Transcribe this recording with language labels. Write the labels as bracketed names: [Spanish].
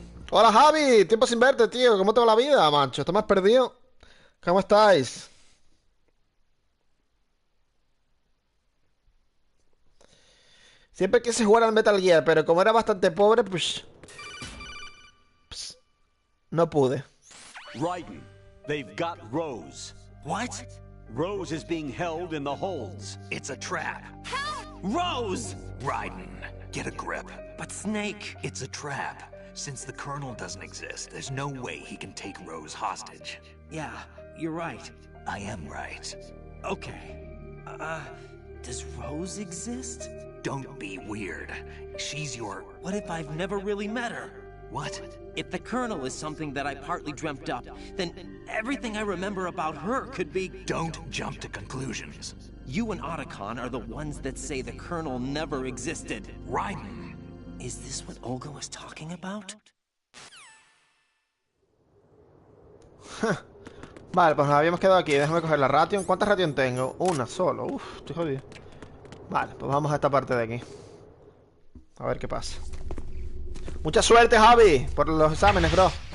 [Spanish] Hola, Javi, tiempo sin verte, tío. ¿Cómo te va la vida, macho? ¿Estás más perdido? ¿Cómo estáis? Siempre quise jugar al Metal Gear, pero como era bastante pobre, pues no pude. [English] Raiden, they've got Rose. What? Rose is being held in the holds. It's a trap. Help! Rose! Raiden, get a grip. But Snake... It's a trap. Since the Colonel doesn't exist, there's no way he can take Rose hostage. Yeah, you're right. I am right. Okay. Does Rose exist? Don't be weird. She's your... What if I've never really met her? What? If the Colonel is something that I partly dreamt up, then everything I remember about her could be... Don't jump to conclusions. You and Otacon are the ones that say the Colonel never existed. Raiden. Is this what Olga was talking about? [Spanish] Vale, pues nos habíamos quedado aquí. Déjame coger la ration. ¿Cuántas ration tengo? Una solo. Uf, estoy jodido. Vale, pues vamos a esta parte de aquí. A ver qué pasa. Mucha suerte, Javi, por los exámenes, bro.